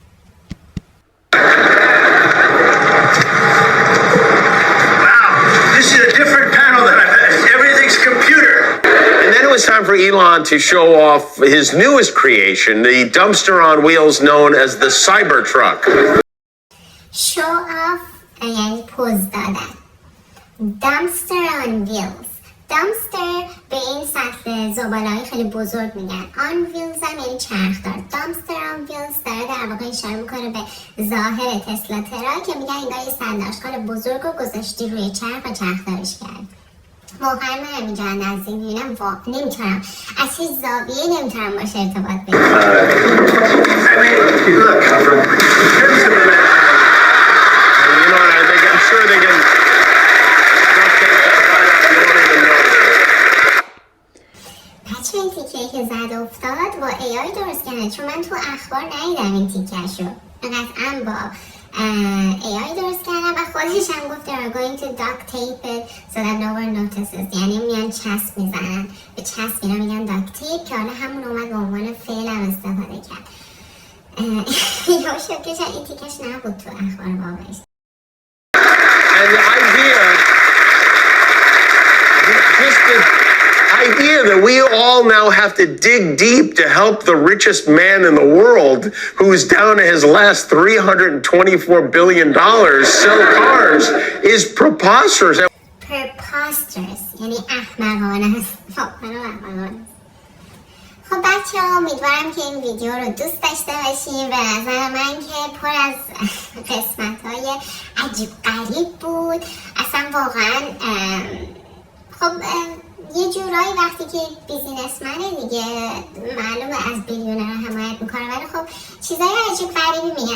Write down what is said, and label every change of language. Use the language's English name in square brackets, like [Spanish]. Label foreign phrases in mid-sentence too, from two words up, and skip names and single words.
[English] Wow, this is a different panel than I've had. Everything's computer. And then it was time for Elon to show off his newest creation, the dumpster on wheels known as the Cybertruck. Show off [Persian] یعنی پوز دادن. [English] Dumpster on wheels. [Persian] Dumpster به این سطل زباله‌ای خیلی بزرگ میگن. [English] On wheels [Persian] هم یعنی چرخدار. [English] Dumpster on wheels [Persian] داره در واقع اشاره میکنه به ظاهر تسلا ترا که میگن انگار یه صندوقچال بزرگ رو گذاشتی روی چرخ و چرخدارش کرد. واقعا من همینجا نزدیک میبینم نمیتونم از هیچ زاویه‌ای نمیتونم باشه ارتباط بچه این تیکه که زد افتاد با AI درست کنه، چون من تو اخبار ندیدم این تیکه شو. قطعا با AI درست کردن و خودش هم گفت [English] they are going to duct tape it so that no one notices. [Persian] یعنی میان چسب میزنن به چسب اینا میگن [English] duct tape [Persian] که حالا همون اومد به عنوان فعل هم استفاده کرد. یا شکرش این تیکش نبود تو اخبار واقعیش. [English] And the idea that we all now have to dig deep to help the richest man in the world, who's down to his last $324 billion, sell cars, is preposterous. [Persian] Preposterous یعنی احمقانه است. خب بچه ها امیدوارم که این ویدیو رو دوست داشته باشین. به نظر من که پر از قسمت های عجیب غریب بود. اصلا واقعا خب یه جورایی وقتی که بیزینسمنه دیگه معلومه از بیلیونر حمایت میکنه، ولی خب چیزای عجیب غریبی میگن.